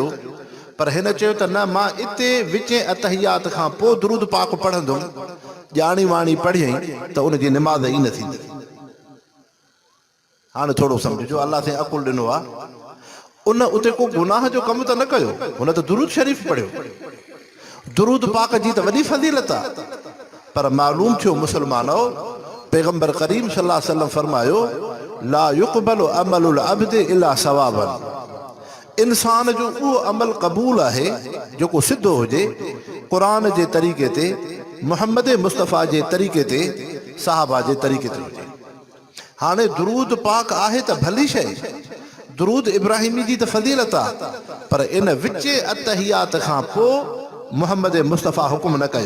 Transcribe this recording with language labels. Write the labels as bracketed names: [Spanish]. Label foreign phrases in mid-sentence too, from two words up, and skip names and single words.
[Sindhi] पर हिन चयो त न, मां इते विच अतहियात खां पोइ दुरूद पाक पढ़ंदुमि, ॼाणी वाणी पढ़ियईं त उनजी निमाज़ ई न थींदी। हाणे थोरो सम्झो, अल्लाह से अकुल ॾिनो आहे, उन उते को गुनाह जो कमु त न कयो, हुन त दुरूद शरीफ़ पढ़ियो। दुरूद पाक जी त वॾी फज़ीलत आहे, पर मालूम थियो मुस्लमानो, पैगंबर करीम [Arabic] صلى الله عليه وسلم [Sindhi] फरमायो, [Arabic] لا يقبل عمل العبد إلا صوابا. [Sindhi] इंसान जो उहो अमल क़बूल आहे जेको सिधो हुजे, क़ुरान जे तरीक़े ते, मुहम्मद मुस्तफ़ा जे तरीक़े ते, साहबा जे तरीक़े ते हुजे। हाणे दुरूद पाक आहे त भली शइ, दुरूद इब्राहिमी जी त फज़ीलत आहे, पर इन विच अतहियात खां पोइ मुहम्मद मुस्तफ़ा हुकुम न कयो।